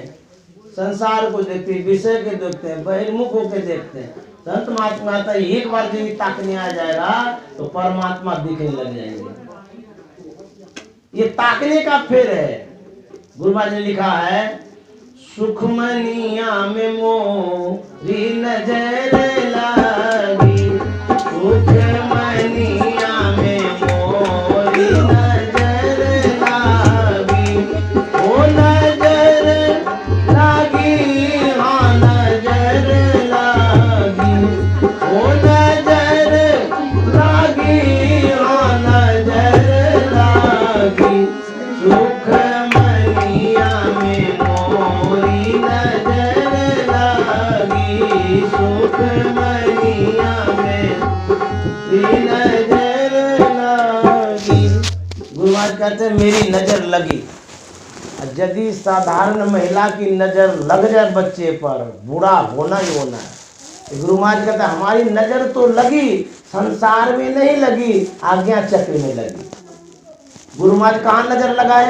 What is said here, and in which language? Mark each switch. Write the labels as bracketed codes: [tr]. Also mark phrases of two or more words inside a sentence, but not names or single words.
[hi] संसार को देखते हैं, विषय के देखते हैं, बहिर्मुख होकर देखते हैं। संत महात्मा आता है, एक बार यदि ताकने आ जाएगा तो परमात्मा दिखने लग जाएंगे। ये ताकने का फेर है। गुरु महाराज ने लिखा है, सुखमनिया में मोरी नजर लगी, सुखमनिया में मोरी नजर लगी, ओ नजर लगी, हाँ नजर लगी, ओ नजर लगी, हाँ नजर लगी, सुखमनिया में मोरी नजर लगी, सुखमनिया में नजर लगी। गुरु महाराज कहते हैं मेरी नजर लगी। यदि साधारण महिला की नजर लग जाए बच्चे पर, बुरा होना ही होना है। गुरु महाराज कहते हैं हमारी नजर तो लगी, संसार में नहीं लगी, आज्ञा चक्र में लगी। गुरु महाराज कहाँ नजर लगाए?